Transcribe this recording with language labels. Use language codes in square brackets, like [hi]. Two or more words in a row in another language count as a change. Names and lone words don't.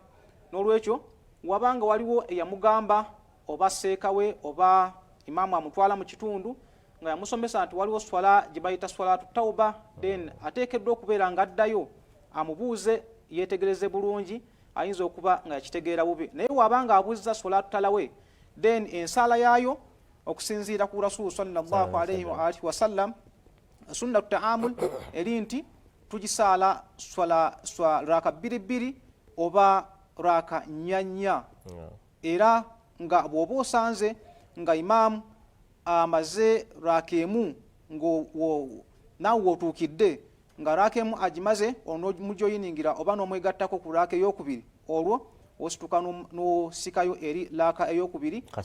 [lg] N'olwekyo wabanga waliwo eyamugamba oba seekawe oba imaamu amutwala mu kitundu nga yamusomesa nti waliwo swala gye bayita [ar] صلاة التوبة, [lg] then ateekeddwa okubeera nga addayo amubuuze yeetegereze bulungi, ayinza okuba nga yakitegeera bubi. Naye wabanga abuuzizza [ar] صلاة التراويح [lg] then ensaala yaayo okusinziira ku Rasulu [ar] صلى الله عليه وآله وسلم [lg] sunnatu ta'amul eri nti tugisaala swala raka 2 oba raka 4 era nga bw'oba osanze nga imaamu amaze raka emu naawe wotuukidde nga raka emu agimaze onomujoyiningira oba n'omwegattako ku raka ey'okubiri olwo osituka n'osikayo eri raka ey'okubiri